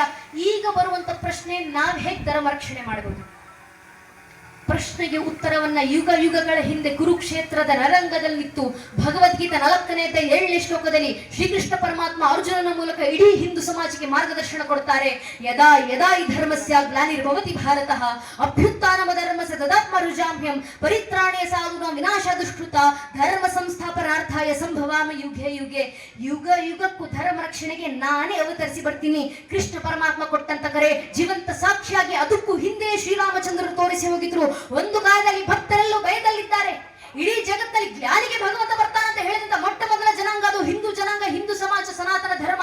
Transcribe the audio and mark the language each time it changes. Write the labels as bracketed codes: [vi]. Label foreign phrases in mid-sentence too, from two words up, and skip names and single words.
[kn] ಈಗ ಬರುವಂತ ಪ್ರಶ್ನೆ, ನಾವ್ ಹೇಗೆ ಧರ್ಮ ರಕ್ಷಣೆ ಮಾಡಬಹುದು? ಪ್ರಶ್ನೆಗೆ ಉತ್ತರವನ್ನ ಯುಗಗಳ ಹಿಂದೆ ಕುರುಕ್ಷೇತ್ರದ ರಣರಂಗದಲ್ಲಿತ್ತು ಭಗವದ್ಗೀತಾ 4ನೇ ಅಧ್ಯಾಯ 7ನೇ ಶ್ಲೋಕದಲ್ಲಿ ಶ್ರೀಕೃಷ್ಣ ಪರಮಾತ್ಮ ಅರ್ಜುನನ ಮೂಲಕ ಇಡೀ ಹಿಂದೂ ಸಮಾಜಕ್ಕೆ ಮಾರ್ಗದರ್ಶನ ಕೊಡ್ತಾರೆ. [sa] ಯದಾ ಯದಾ ಈ ಧರ್ಮಸ್ಯ ಗ್ಲಾನಿರ್ಭವತಿ ಭಾರತಃ ಅಭ್ಯುತ್ಥಾನಮ ಧರ್ಮಸ್ಯ ತದಾತ್ಮರುಜಾಮ್ಯಂ ಪರಿತ್ರಾಣೇ ಸಾಧೂನಾಂ ವಿನಾಶಾಯ ದುಷ್ಕೃತ ಧರ್ಮ ಸಂಸ್ಥಾಪನಾರ್ಥಾಯ ಸಂಭವಾಮಿ ಯುಗೆ ಯುಗೆ. [kn] ಯುಗಕ್ಕೂ ಧರ್ಮ ರಕ್ಷಣೆಗೆ ನಾನೇ ಅವತರಿಸಿ ಬರ್ತೀನಿ. ಕೃಷ್ಣ ಪರಮಾತ್ಮ ಕೊಟ್ಟಂತ ಕರೆ ಜೀವಂತ ಸಾಕ್ಷಿಯಾಗಿ ಅದಕ್ಕೂ ಹಿಂದೆ ಶ್ರೀರಾಮಚಂದ್ರರು ತೋರಿಸಿ ಹೋಗಿದ್ರು. ಒಂದು ಕಾಲದಲ್ಲಿ ಭಕ್ತರೆಲ್ಲೂ ಭಯದಲ್ಲಿದ್ದಾರೆ. ಇಡೀ ಜಗತ್ತಲ್ಲಿ ಜ್ಞಾನಿಗೆ ಭಗವಂತ ಬರ್ತಾನಂತ ಹೇಳಿದಂತ ಮೊಟ್ಟ ಮೊದಲ ಜನಾಂಗ ಅದು ಹಿಂದೂ ಜನಾಂಗ, ಹಿಂದೂ ಸಮಾಜ, ಸನಾತನ ಧರ್ಮ.